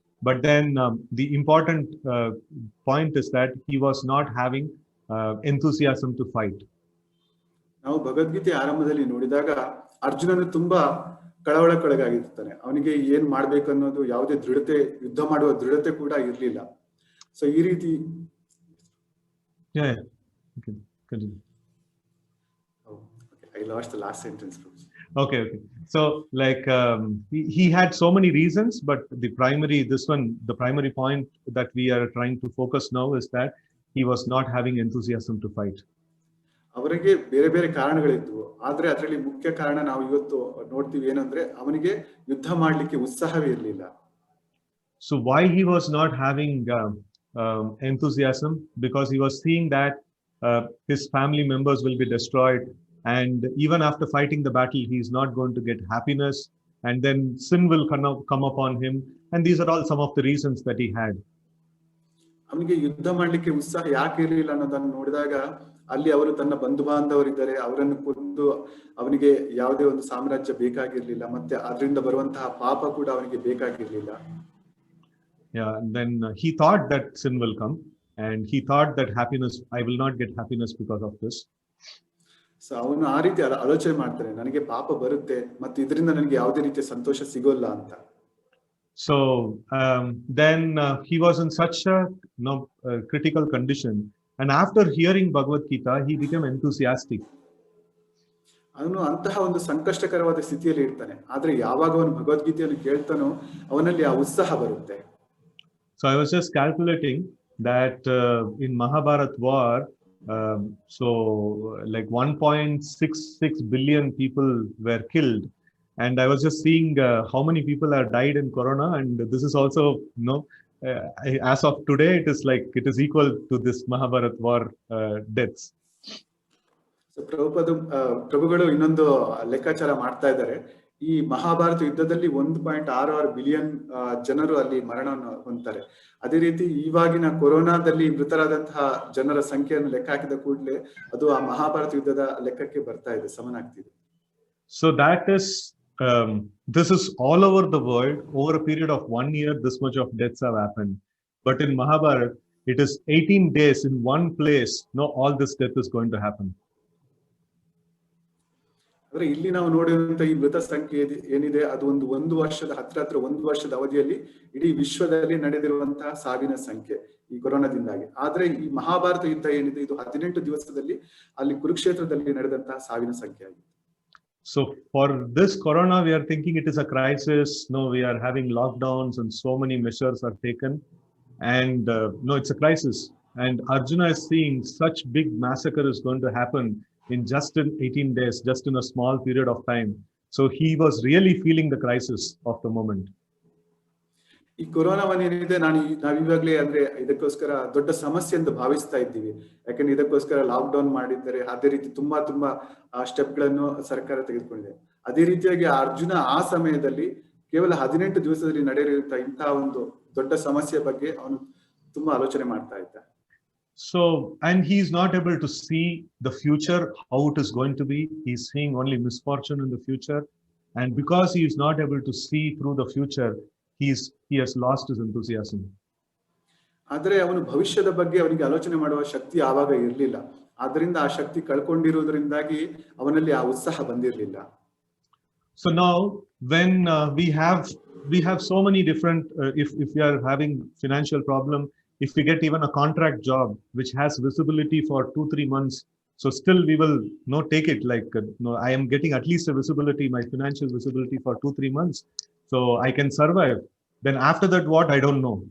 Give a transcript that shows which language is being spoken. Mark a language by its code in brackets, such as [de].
[en] But then the important point is that he was not having enthusiasm to fight. [kn] ನಾವು ಭಗವದ್ಗೀತೆ ಆರಂಭದಲ್ಲಿ ನೋಡಿದಾಗ ಅರ್ಜುನನು ತುಂಬಾ ಕಳವಳಕ್ಕೊಳಗಾಗಿರ್ತಾನೆ. ಅವನಿಗೆ ಏನ್ ಮಾಡ್ಬೇಕು ಅನ್ನೋದು ಯಾವುದೇ ದೃಢತೆ, ಯುದ್ಧ ಮಾಡುವ ದೃಢತೆ ಕೂಡ ಇರ್ಲಿಲ್ಲ. ಸೊ ಈ ರೀತಿ [en] Continue. Oh, okay. I lost the last sentence. Okay. So like he had so many reasons, but the primary point that we are trying to focus now is that he was not having enthusiasm to fight. [kn] ಅವರಿಗೆ ಬೇರೆ ಬೇರೆ ಕಾರಣಗಳಿದ್ವು, ಆದ್ರೆ ಅದರಲ್ಲಿ ಮುಖ್ಯ ಕಾರಣ ನಾವು ಇವತ್ತು ನೋಡ್ತೀವಿ ಏನಂದ್ರೆ ಅವನಿಗೆ ಯುದ್ಧ ಮಾಡ್ಲಿಕ್ಕೆ ಉತ್ಸಾಹವೇ ಇರಲಿಲ್ಲ. [en] So why he was not having enthusiasm? Because he was seeing that his family members will be destroyed, and even after fighting the battle he is not going to get happiness, and then sin will come upon him, and these are all some of the reasons that he had. [kn] ಅವನಿಗೆ ಯುದ್ಧ ಮಾಡ್ಲಿಕ್ಕೆ ಉತ್ಸಾಹ ಯಾಕೆ ಇರಲಿಲ್ಲ ಅನ್ನೋದನ್ನು ನೋಡಿದಾಗ ಅಲ್ಲಿ ಅವರು ತನ್ನ ಬಂಧು ಬಾಂಧವರಿದ್ದಾರೆ, ಅವರನ್ನು ಕೊಂದು ಅವನಿಗೆ ಯಾವುದೇ ಒಂದು ಸಾಮ್ರಾಜ್ಯ ಬೇಕಾಗಿರ್ಲಿಲ್ಲ, ಮತ್ತೆ ಅದರಿಂದ ಬರುವಂತಹ ಪಾಪ ಕೂಡ ಅವನಿಗೆ ಬೇಕಾಗಿರ್ಲಿಲ್ಲ. [en] Then he thought that sin will come, and he thought that I will not get happiness because of this. [kn] So ಅವನು ಆ ರೀತಿ ಆಲೋಚನೆ ಮಾಡ್ತಾನೆ, ನನಗೆ ಪಾಪ ಬರುತ್ತೆ ಮತ್ತೆ ಇದರಿಂದ ನನಗೆ ಯಾವುದೇ ರೀತಿಯ ಸಂತೋಷ ಸಿಗೋಲ್ಲ ಅಂತ. [en] So then he was in such a critical condition, and after hearing Bhagavad Gita he became enthusiastic. [kn] ಅವನು ಅಂತಹ ಒಂದು ಸಂಕಷ್ಟಕರವಾದ ಸ್ಥಿತಿಯಲ್ಲಿ ಇರ್ತಾನೆ, ಆದ್ರೆ ಯಾವಾಗ ಅವನು ಭಗವದ್ಗೀತೆಯನ್ನು ಕೇಳ್ತಾನೋ ಅವನಲ್ಲಿ ಆ ಉತ್ಸಾಹ ಬರುತ್ತೆ. [en] So I was just calculating that in Mahabharat war, so like 1.66 billion people were killed, and I was just seeing how many people are died in corona, and this is also as of today, it is like it is equal to this Mahabharat war deaths. [kn] So ಪ್ರಭುಗಳು ಇನ್ನೊಂದು ಲೆಕ್ಕಾಚಾರ ಮಾಡ್ತಾ ಇದ್ದಾರೆ. ಈ ಮಹಾಭಾರತ ಯುದ್ಧದಲ್ಲಿ 1.66 billion ಜನರು ಅಲ್ಲಿ ಮರಣವನ್ನು ಹೊಂದ್ತಾರೆ. ಅದೇ ರೀತಿ ಇವಾಗಿನ ಕೊರೋನಾದಲ್ಲಿ ಮೃತರಾದಂತಹ ಜನರ ಸಂಖ್ಯೆಯನ್ನು ಲೆಕ್ಕ ಹಾಕಿದ ಕೂಡಲೇ ಅದು ಆ ಮಹಾಭಾರತ ಯುದ್ಧದ ಲೆಕ್ಕಕ್ಕೆ ಬರ್ತಾ ಇದೆ, ಸಮನಾಗ್ತಿದೆ. [en] So that is this is all over the world. Over a period of 1 year, this much of deaths have happened. But in Mahabharat, it is 18 days in one place. No, all this death is going to happen. [kn] ಅಂದ್ರೆ ಇಲ್ಲಿ ನಾವು ನೋಡಿರುವಂತ ಈ ಮೃತ ಸಂಖ್ಯೆ ಏನಿದೆ ಅದು ಒಂದು ವರ್ಷದ ಹತ್ರ 1 ವರ್ಷದ ಅವಧಿಯಲ್ಲಿ ಇಡೀ ವಿಶ್ವದಲ್ಲಿ ನಡೆದಿರುವಂತಹ ಸಾವಿನ ಸಂಖ್ಯೆ ಈ ಕೊರೋನಾದಿಂದಾಗಿ. ಆದ್ರೆ ಈ ಮಹಾಭಾರತ ಯುದ್ಧ ಏನಿದೆ ಇದು 18 ದಿವಸದಲ್ಲಿ ಅಲ್ಲಿ ಕುರುಕ್ಷೇತ್ರದಲ್ಲಿ ನಡೆದಂತಹ ಸಾವಿನ ಸಂಖ್ಯೆ ಆಗಿದೆ. [en] So for this corona, we are thinking it is a crisis. No, we are having lockdowns and so many measures are taken. And no, it's a crisis. And Arjuna is seeing such big massacre is going to happen in just in 18 days, just in a small period of time. So he was really feeling the crisis of the moment. [kn] ಈ ಕೊರೋನಾವನ್ನೇನಿದೆ ನಾವಿವಾಗ್ಲೇ ಅಂದ್ರೆ ಇದಕ್ಕೋಸ್ಕರ ದೊಡ್ಡ ಸಮಸ್ಯೆ ಅಂತ ಭಾವಿಸ್ತಾ ಇದ್ದೀವಿ. ಯಾಕಂದ್ರೆ ಇದಕ್ಕೋಸ್ಕರ ಲಾಕ್ ಡೌನ್ ಮಾಡಿದ್ದಾರೆ. ಅದೇ ರೀತಿ ತುಂಬಾ ಸ್ಟೆಪ್ ಗಳನ್ನು ಸರ್ಕಾರ ತೆಗೆದುಕೊಂಡಿದೆ. ಅದೇ ರೀತಿಯಾಗಿ ಅರ್ಜುನ ಆ ಸಮಯದಲ್ಲಿ ಕೇವಲ 18 ದಿವಸದಲ್ಲಿ ನಡೆಯುವಂತಹ ಇಂತಹ ಒಂದು ದೊಡ್ಡ ಸಮಸ್ಯೆ ಬಗ್ಗೆ ಅವನು ತುಂಬಾ ಆಲೋಚನೆ ಮಾಡ್ತಾ ಇದ್ದ. [en] So, and he is not able to see the future, how it is going to be. He is seeing only misfortune in the future. And because he is not able to see through the future, he has lost his enthusiasm. [kn] ಆದ್ರೆ ಅವನು ಭವಿಷ್ಯದ ಬಗ್ಗೆ ಅವನಿಗೆ ಆಲೋಚನೆ ಮಾಡುವ ಶಕ್ತಿ ಆವಾಗ ಇರಲಿಲ್ಲ. ಆದ್ರಿಂದ ಆ ಶಕ್ತಿ ಕಳ್ಕೊಂಡಿರುವುದರಿಂದಾಗಿ ಅವನಲ್ಲಿ ಆ ಉತ್ಸಾಹ ಬಂದಿರಲಿಲ್ಲ. [en] So now when we have so many different if we are having financial problem, if we get even a contract job which has visibility for 2-3 months, so still we will not take it like I am getting at least a visibility, my financial visibility for 2-3 months, so I can survive. Then after that, what? I don't know.